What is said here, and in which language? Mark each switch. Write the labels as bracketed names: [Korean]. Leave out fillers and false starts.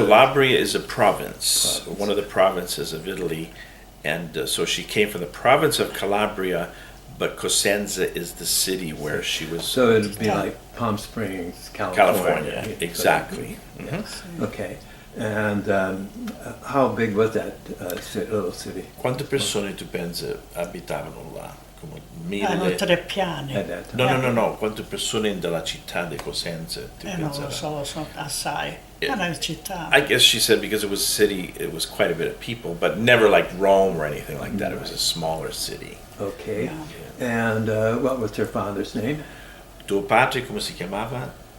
[English] Calabria is a province, one of the provinces of Italy, and so she came from the province of Calabria, but Cosenza is the city where she was. So it'd be like Palm Springs, California. Exactly. Okay. And how big was that little city? [Italian] Quante persone tu pensi abitavano là? Come 1000? Hanno 3 piani. No. Quante persone nella città di Cosenza? Non lo so, sono assai. È una città. [English] I guess she said because it was a city, it was quite a bit of people, but never like Rome or anything like that. It was a smaller city. Okay. And what was her father's name? [Italian] Tuo padre come si chiamava?